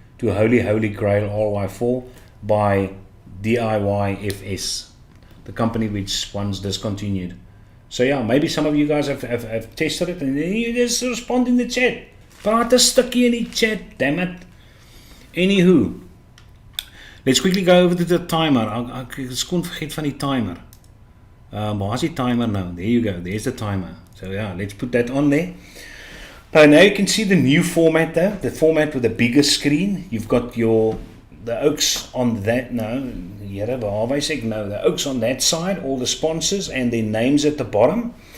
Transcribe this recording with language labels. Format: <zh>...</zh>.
<en>to Holy Holy Grail RY4 by DIYFS, the company which once discontinued. So yeah, maybe some of you guys have tested it, and then you just respond in the chat.</en> <af>Praat 'n stukkie in die chat,</af> <en>damn it. Anywho, let's quickly go over to the timer.</en> <af>Ek kon vergeet van die timer. Waar is die timer now?</af> <en>There you go, there's the timer. So yeah, let's put that on there. Now you can see the new format though, the format with a bigger screen. You've got the oaks on that, the oaks on that side, all the sponsors and their names at the bottom.</en>